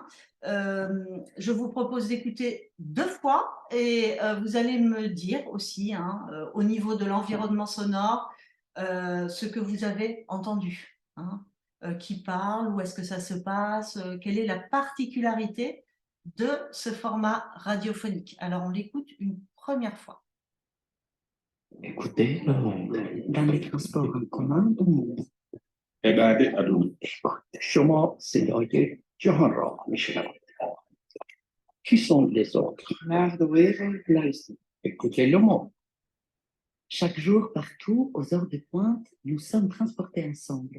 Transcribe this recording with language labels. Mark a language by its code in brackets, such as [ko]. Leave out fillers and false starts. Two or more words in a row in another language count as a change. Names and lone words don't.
[fr] Je vous propose d'écouter 2 fois et vous allez me dire aussi, hein, au niveau de l'environnement sonore, ce que vous avez entendu, hein. Qui parle, où est-ce que ça se passe, quelle est la particularité de ce format radiophonique. Alors, on l'écoute une première fois. Écoutez, dans les transports en commun du monde. Eh bien, [fa] شما صدای جهان را میشنوید. [fr] Qui sont les autres? Écoutez le mot. Chaque jour, partout, aux heures de pointe, nous sommes transportés ensemble.